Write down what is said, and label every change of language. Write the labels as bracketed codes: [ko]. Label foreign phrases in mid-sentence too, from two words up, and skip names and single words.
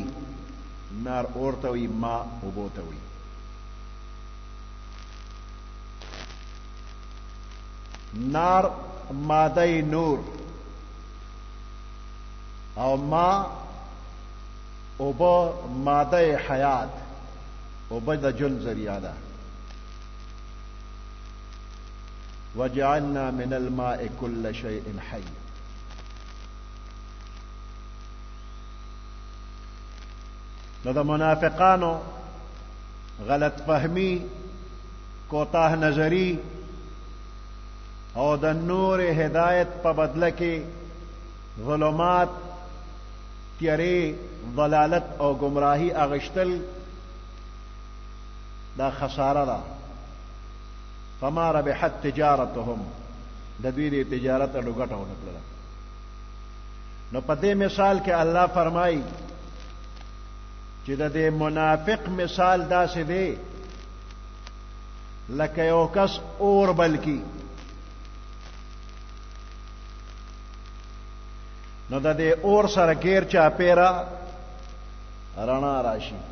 [ps] نار اورته وي، ما اوبو ته وي. نار ماده نور او ما اوبو ماده حیات، اوبو د جن ذریعہ ده. [ar] وجعلنا من الماء كل شيء حي. [ps] نو د منافقانو غلط فهمی، کوتاه نظری او د نور هدایت په بدله کې ظلمات، تیارې، ضلالت او گمراهی اغشتل دا خساره ده. [ar] فما ربحت تجارتهم، [ps] د دوی د تجارت اډو ګټه ونه کړله. نو په دې مثال کې الله فرمایي چې د دې منافق مثال داسې دی لکه یو کس اور بل کی نو د دې اور سره غیر چاپیره رڼا راشي.